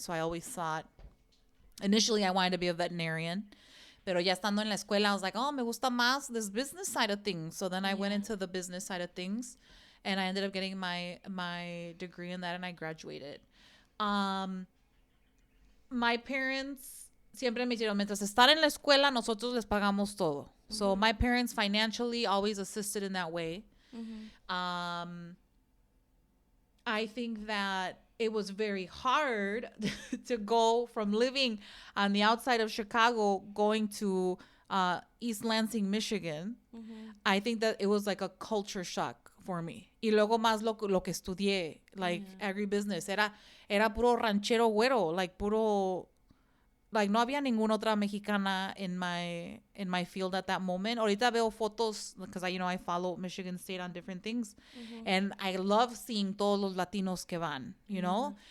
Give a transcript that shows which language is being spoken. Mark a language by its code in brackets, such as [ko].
[en] So I always thought, initially I wanted to be a veterinarian. [es] Pero ya estando en la escuela, [en] I was like, oh, [es] me gusta más [en] this business side of things. So then I went into the business side of things, and I ended up getting my degree in that, and I graduated. My parents [es] siempre me hicieron, mientras estar en la escuela, nosotros les pagamos todo. [en] So my parents financially always assisted in that way. I think that it was very hard to go from living on the outside of Chicago going to East Lansing, Michigan. I think that it was like a culture shock for me. [es] Y luego más lo que estudié, like agribusiness. Era puro ranchero güero, like puro... [en] Like, [es] no había ninguna otra mexicana [en] in my field at that moment. [es] Ahorita veo fotos, [en] because I follow Michigan State on different things. And I love seeing [es] todos los Latinos que van, [en] you know?